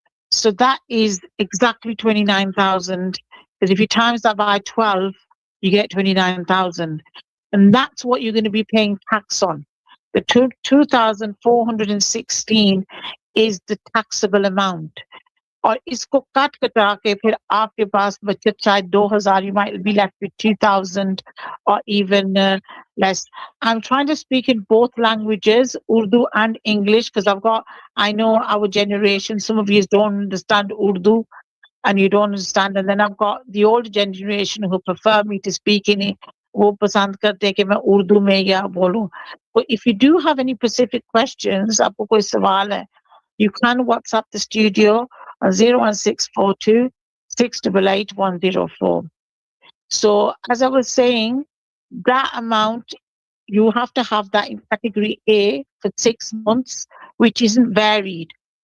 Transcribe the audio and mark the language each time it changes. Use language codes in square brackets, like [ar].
[en] So that is exactly 29,000. Because if you times that by 12, you get 29,000. And that's what you're going to be paying tax on. The 2,416 is the taxable amount. [ur] और इसको काट कटा के फिर आपके पास बचत शायद 2,000, [en] you might be left with 2,000 or even less. I'm trying to speak in both languages, Urdu and English, because I know our generation, some of you don't understand Urdu and you don't understand, and then I've got the older generation who prefer me to speak in it. [ur] वो पसंद करते हैं कि मैं उर्दू में या बोलूं. [en] But if you do have any specific questions, [ur] आपको कोई सवाल है, [en] you can WhatsApp the studio on 01642 688 104. So as I was saying, that amount, you have to have that in category A for 6 months, which isn't varied.